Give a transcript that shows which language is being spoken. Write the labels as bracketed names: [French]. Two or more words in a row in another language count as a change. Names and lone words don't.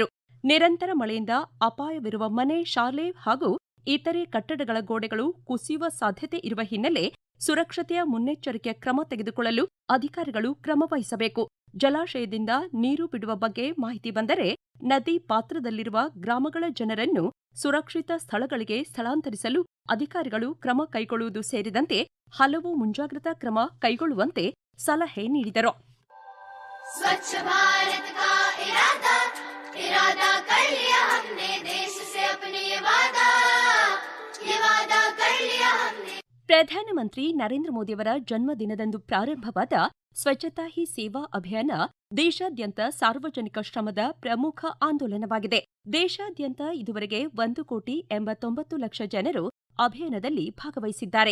[Kannada] ನಿರಂತರ ಮಳೆಯಿಂದ ಅಪಾಯವಿರುವ ಮನೆ, ಶಾಲೆ ಹಾಗೂ ಇತರೆ ಕಟ್ಟಡಗಳ ಗೋಡೆಗಳು ಕುಸಿಯುವ ಸಾಧ್ಯತೆ ಇರುವ ಹಿನ್ನೆಲೆ ಸುರಕ್ಷತೆಯ ಮುನ್ನೆಚ್ಚರಿಕೆಯ ಕ್ರಮ ತೆಗೆದುಕೊಳ್ಳಲು ಅಧಿಕಾರಿಗಳು ಕ್ರಮ ವಹಿಸಬೇಕು. ಜಲಾಶಯದಿಂದ ನೀರು ಬಿಡುವ ಬಗ್ಗೆ ಮಾಹಿತಿ ಬಂದರೆ ನದಿ ಪಾತ್ರದಲ್ಲಿರುವ ಗ್ರಾಮಗಳ ಜನರನ್ನು ಸುರಕ್ಷಿತ ಸ್ಥಳಗಳಿಗೆ ಸ್ಥಳಾಂತರಿಸಲು ಅಧಿಕಾರಿಗಳು ಕ್ರಮ ಕೈಗೊಳ್ಳುವುದು ಸೇರಿದಂತೆ ಹಲವು ಮುಂಜಾಗ್ರತಾ ಕ್ರಮ ಕೈಗೊಳ್ಳುವಂತೆ ಸಲಹೆ ನೀಡಿದರು. [Hindi] स्वच्छ भारत का इरादा कर लिया हमने, देश से अपने ये वादा कर लिया हमने. [Kannada] ಪ್ರಧಾನಮಂತ್ರಿ ನರೇಂದ್ರ ಮೋದಿಯವರ ಜನ್ಮದಿನದಂದು ಪ್ರಾರಂಭವಾದ ಸ್ವಚ್ಛತಾ ಹಿ ಸೇವಾ ಅಭಿಯಾನ ದೇಶಾದ್ಯಂತ ಸಾರ್ವಜನಿಕ ಶ್ರಮದ ಪ್ರಮುಖ ಆಂದೋಲನವಾಗಿದೆ. ದೇಶಾದ್ಯಂತ ಇದುವರೆಗೆ 1,89,00,000 ಜನರು ಅಭಿಯಾನದಲ್ಲಿ ಭಾಗವಹಿಸಿದ್ದಾರೆ.